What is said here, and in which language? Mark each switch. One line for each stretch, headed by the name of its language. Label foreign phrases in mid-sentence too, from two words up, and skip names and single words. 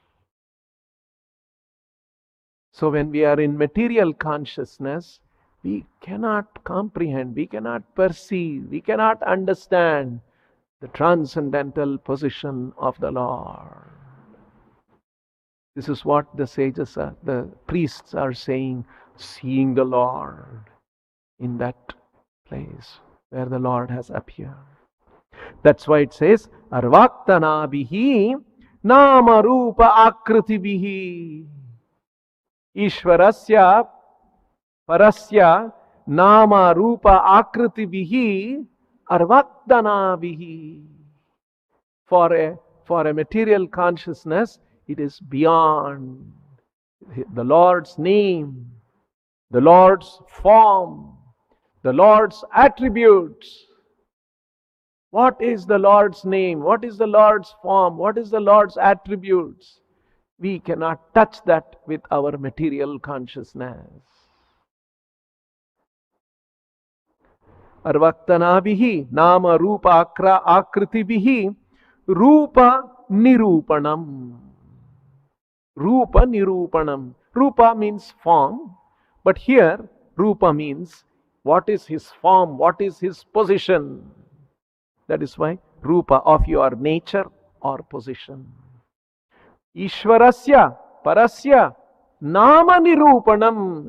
English: So when we are in material consciousness, we cannot comprehend, we cannot perceive, we cannot understand the transcendental position of the Lord. This is what the sages are, the priests are saying, seeing the Lord in that place where the Lord has appeared. That's why it says,
Sanskrit: Arvaktanabihi Nama Rupa Akritibihi. Ishvarasya Parasya Nama Rupa Akritibihi Arvaktanabihi.
English: For a material consciousness, it is beyond the Lord's name, the Lord's form, the Lord's attributes. What is the Lord's name? What is the Lord's form? What is the Lord's attributes? We cannot touch that with our material consciousness.
Sanskrit: Arvaktanabihi Nama Rupa Akritibihi Rupa Nirupanam. Rupa Nirupanam.
English: Rupa means form, but here Rupa means what is His form, what is His position. That is why Rupa, of your nature or position.
Sanskrit: Ishvarasya, Parasya, Nama Nirupanam.